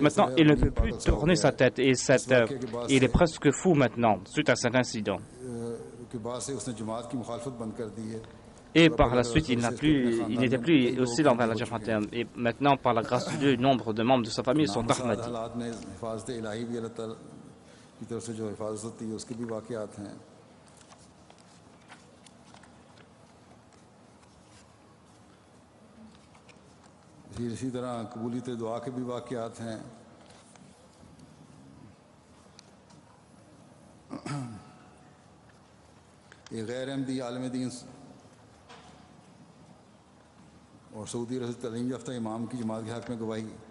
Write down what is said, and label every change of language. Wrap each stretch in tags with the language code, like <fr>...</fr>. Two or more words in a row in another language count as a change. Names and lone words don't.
<fr>Maintenant, il ne peut plus tourner sa tête et il est presque fou maintenant suite à cet incident. Et par la suite, il n'était plus hostile envers la Jamaat. Et maintenant, par la grâce de Dieu, le nombre de membres de sa famille sont Ahmadis.</fr> <ur>کی طرف سے جو حفاظت ہوتی ہے اس کے بھی واقعات ہیں. اسی طرح قبولیت دعا کے بھی واقعات ہیں. ایک غیر احمدی عالم دین اور سعودی عرب تعلیم یافتہ امام کی جماعت کے حق میں گواہی.</ur>